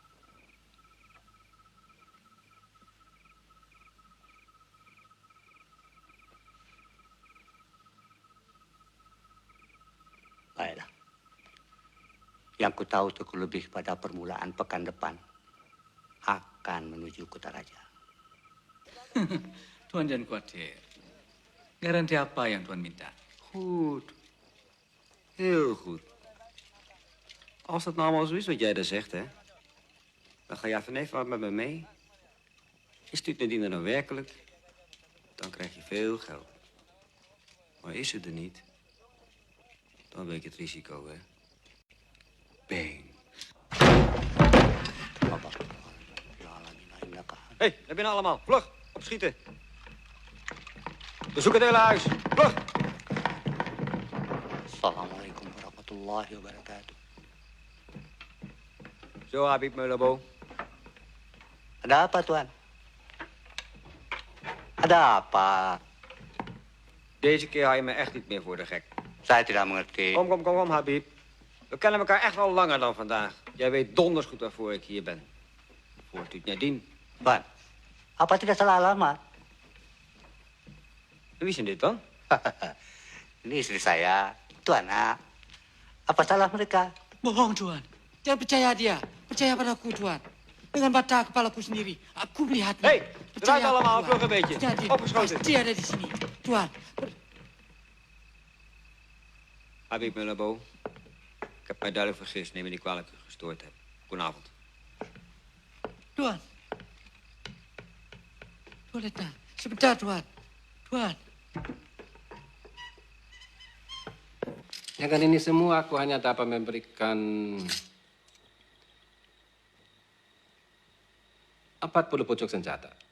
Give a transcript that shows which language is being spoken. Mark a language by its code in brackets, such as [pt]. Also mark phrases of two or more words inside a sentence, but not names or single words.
[id] Baiklah. Yang ku tahu Teku Lebih pada permulaan pekan depan akan menuju Kutaraja. Tuan jangan khawatir. Garanti apa yang Tuan minta? [nl] Goed. Heel goed. Als dat nou allemaal zo is wat jij daar zegt, hè, dan ga jij vanavond wat met me mee. Is Tutnedien er nou werkelijk, dan krijg je veel geld. Maar is het er niet, dan weet je het risico, hè. Bang. Hé, naar binnen allemaal. Vlug, opschieten. Bezoek het hele huis. Vlug. [ar] السلام عليكم ورحمة الله وبركاته. [nl] Zo, Habib Meulabo. [id] Ada apa, Tuan? Ada apa? [nl] Deze keer hou je me echt niet meer voor de gek. [id] Saya tidak mengerti. [nl] Kom, Habib. We kennen elkaar echt wel langer dan vandaag. Jij weet donders goed waarvoor ik hier ben. Voor Tutnedien. [id] Tuan, apa tidak salah alamat? [nl] Wie zijn dit dan? [id] Ini istri saya, itu anak. Apa salah mereka? Bohong, Tuan. Jangan percaya dia. Percaya padaku, Tuan. Dengan mata kepalaku sendiri, aku melihatnya. [nl] Hé, draai allemaal vlug een beetje. Opgeschoten. [id] Pasti ada di sini, Tuan. [nl] Habib Mullabo, ik heb mij duidelijk vergist. Neem me niet kwalijk dat ik gestoord heb. Goedenavond. [id] Tuan. Tuan datang. Sebentar, Tuan. Tuan. Dengan ini semua aku hanya dapat memberikan 40 pucuk senjata.